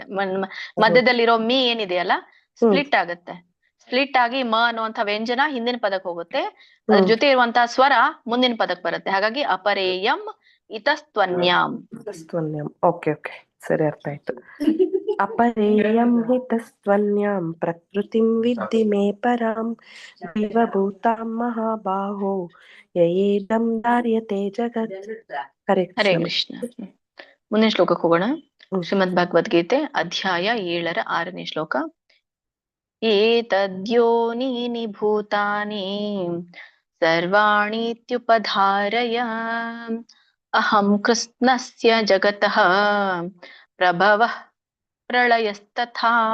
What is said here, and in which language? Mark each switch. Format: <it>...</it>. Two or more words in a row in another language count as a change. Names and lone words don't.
<kn>ಮಧ್ಯದಲ್ಲಿರೋ ಮೀ ಏನಿದೆಯಲ್ಲ ಸ್ಪ್ಲಿಟ್ ಆಗುತ್ತೆ. ಸ್ಪ್ಲಿಟ್ ಆಗಿ ಮ ಅನ್ನುವಂಥ ವ್ಯಂಜನ ಹಿಂದಿನ ಪದಕ್ಕೆ ಹೋಗುತ್ತೆ, ಅದ್ರ ಜೊತೆ ಇರುವಂತಹ ಸ್ವರ ಮುಂದಿನ ಪದಕ್ಕೆ ಬರುತ್ತೆ.</kn> <sa>ಹಾಗಾಗಿ ಅಪರೇಯಂ ಇತಸ್ತ್ವನ್ಯಾಂ.</sa> <kn>ಓಕೆ ಸರಿ, ಅರ್ಥ ಆಯ್ತು.</kn> <sa>ಅಪರೇಯಂ ಹಿತಸ್ತ್ವನ್ಯಾಂ ಪ್ರಕೃತಿಂ ವಿದ್ಧಿ ಮೇ ಪರಾಂ ಜೀವಭೂತಾಂ ಮಹಾಬಾಹೋ ಯಯೇದಂ ಧಾರ್ಯತೆ ಜಗತ್. ಹರೇ ಕೃಷ್ಣ.</sa> <kn>ಮುಂದಿನ ಶ್ಲೋಕಕ್ಕೆ ಹೋಗೋಣ. ಶ್ರೀಮದ್ ಭಗವದ್ಗೀತೆ ಅಧ್ಯಾಯ 7 6ನೇ ಶ್ಲೋಕ.</kn> <sa>ಏತದ್ಯೋನೀನಿ ಭೂತಾನಿ ಸರ್ವಾಣೀತ್ಯುಪಧಾರಯ ಅಹಂ ಕೃಷ್ಣಸ್ಯ ಜಗತಃ ಪ್ರಭವಃ ಪ್ರಳಯಸ್ತಥಾ.</sa>